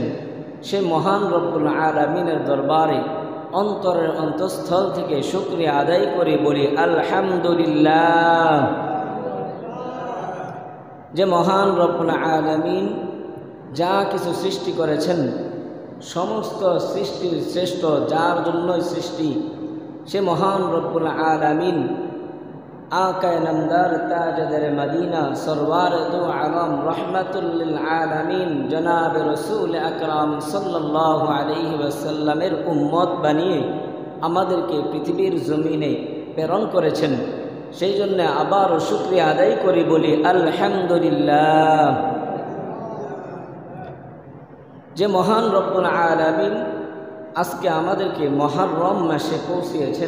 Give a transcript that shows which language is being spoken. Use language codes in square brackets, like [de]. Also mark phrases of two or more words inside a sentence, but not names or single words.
[bn] সেই মহান রব্বুল আলামিনের দরবারে অন্তরের অন্তঃস্থল থেকে শুকরিয়া আদায় করে বলি আলহামদুলিল্লাহ। যে মহান রব্বুল আলামিন যা কিছু সৃষ্টি করেছেন সমস্ত সৃষ্টির শ্রেষ্ঠ যার জন্যই সৃষ্টি সে মহান রব্বুল আলামিন [ur] آقائے نامدار تاجدار مدینہ سرور دو عالم رحمۃ للعالمین جناب رسول [bn] আকরাম [ar] صلى الله عليه وسلم [bn] উম্মত বানিয়ে আমাদেরকে পৃথিবীর জমিনে প্রেরণ করেছেন। সেই জন্য আবারও শুকরিয়া আদায় করি বলি আলহামদুলিল্লাহ। যে মহান রব্বুল আলামিন আজকে আমাদেরকে মুহররম মাসে পৌঁছিয়েছেন।